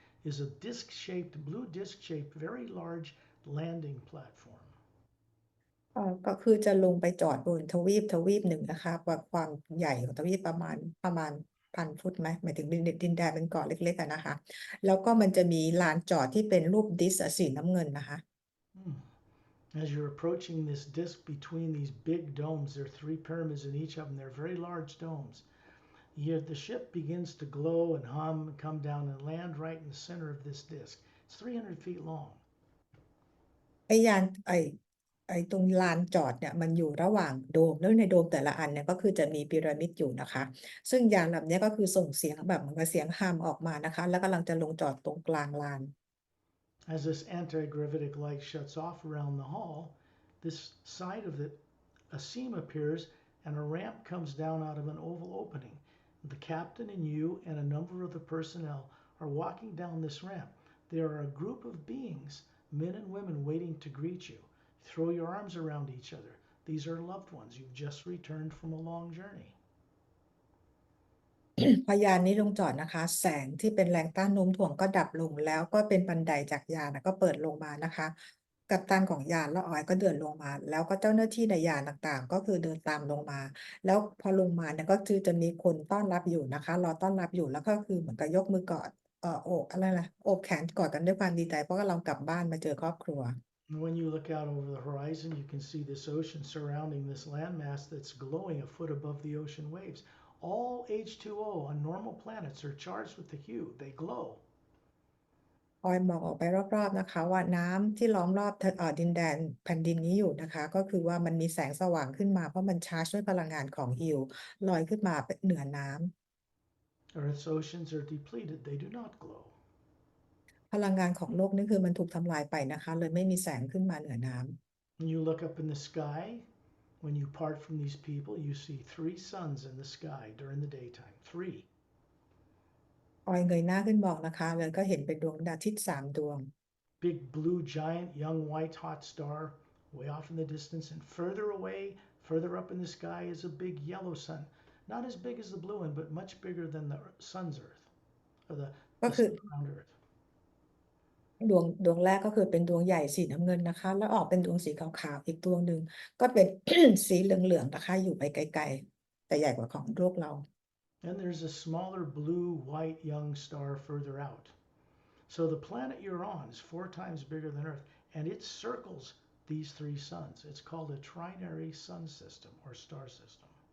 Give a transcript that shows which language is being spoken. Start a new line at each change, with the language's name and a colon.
English: is a blue disc shaped, very large landing platform.
Thai: ก็คือจะลงไปจอดบนทวีปหนึ่งนะคะความใหญ่ของทวีปประมาณ1,000 ฟุตไหมหมายถึงดินแดนเป็นเกาะเล็กๆอะนะคะแล้วก็มันจะมีลานจอดที่เป็นรูปดิสก์สีน้ำเงินนะคะ Hmm.
English: As you're approaching this disc between these big domes, there are three pyramids in each of them. They're very large domes. Yet the ship begins to glow and hum and come down and land right in the center of this disc. It's 300 feet long.
Thai: ไอ้ยานไอ้ตรงลานจอดเนี่ยมันอยู่ระหว่างโดมแล้วในโดมแต่ละอันเนี่ยก็คือจะมีพีระมิดอยู่นะคะซึ่งยานลำเนี้ยก็คือส่งเสียงแบบเหมือนกับเสียงฮัมออกมานะคะแล้วกำลังจะลงจอดตรงกลางลาน
English: As this anti-gravitic light shuts off around the hall, this side of it, a seam appears and a ramp comes down out of an oval opening. The captain and you and a number of the personnel are walking down this ramp. There are a group of beings, men and women, waiting to greet you. Throw your arms around each other. These are loved ones. You've just returned from a long journey.
Thai: พอยานนี้ลงจอดนะคะแสงที่เป็นแรงต้านโน้มถ่วงก็ดับลงแล้วก็เป็นบันไดจากยานก็เปิดลงมานะคะกัปตันของยานและออยก็เดินลงมาแล้วก็เจ้าหน้าที่ในยานต่างๆก็คือเดินตามลงมาแล้วพอลงมาเนี่ยก็คือจะมีคนต้อนรับอยู่นะคะรอต้อนรับอยู่แล้วก็คือเหมือนกับยกมือกอดโอบอะไรนะโอบแขนกอดกันด้วยความดีใจเพราะว่าเรากลับบ้านมาเจอครอบครัว
English: When you look out over the horizon, you can see this ocean surrounding this landmass that's glowing a foot above the ocean waves. All H2O on normal planets are charged with the hue. They glow.
Thai: ออยมองออกไปรอบๆนะคะว่าน้ำที่ล้อมรอบดินแดนแผ่นดินนี้อยู่นะคะก็คือว่ามันมีแสงสว่างขึ้นมาเพราะมันชาร์จด้วยพลังงานของฮิลลอยขึ้นมาเหนือน้ำ
English: Earth's oceans are depleted. They do not glow.
Thai: พลังงานของโลกนี่คือมันถูกทำลายไปนะคะเลยไม่มีแสงขึ้นมาเหนือน้ำ
English: When you look up in the sky, when you part from these people, you see three suns in the sky during the daytime. Three.
Thai: ออยเงยหน้าขึ้นมองนะคะแล้วก็เห็นเป็นดวงอาทิตย์3 ดวง
English: Big blue giant young white hot star way off in the distance, and further away, further up in the sky, is a big yellow sun. Not as big as the blue one, but much bigger than the sun's Earth, or ก็ the คือ sun around Earth.
Thai: ดวงแรกก็คือเป็นดวงใหญ่สีน้ำเงินนะคะแล้วออกเป็นดวงสีขาวๆอีกดวงหนึ่งก็เป็น สีเหลืองๆนะคะอยู่ไปไกลๆแต่ใหญ่กว่าของโลกเรา
English: And there's a smaller blue white young star further out. So the planet you're on is 4 times bigger than Earth, and it circles these three suns. It's called a trinary sun system or star system.